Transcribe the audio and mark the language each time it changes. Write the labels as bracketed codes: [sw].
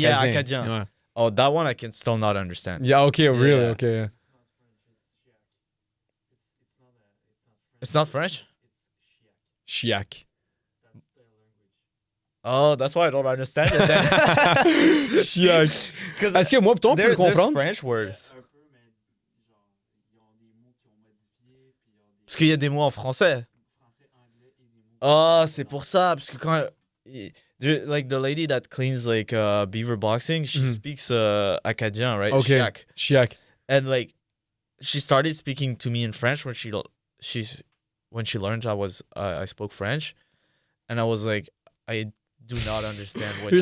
[en] Yeah, Acadien. [fr] Ouais. [en] Oh, that one I can still not understand. Yeah, okay, really, Yeah. okay. Yeah. It's not French? Chiac. Oh, that's why I don't understand it then. Chiac. Because [fr] Est-ce que moi pis toi, on peut le comprendre? [en] French words. [fr] Parce qu'il y a des mots en français. Oh, c'est pour ça. Parce que quand... [en] Like the lady that cleans like beaver boxing, she speaks Acadien, right? Okay. Chiac. And like she started speaking to me in French when she learned I spoke French, and I was like, I do not understand what you're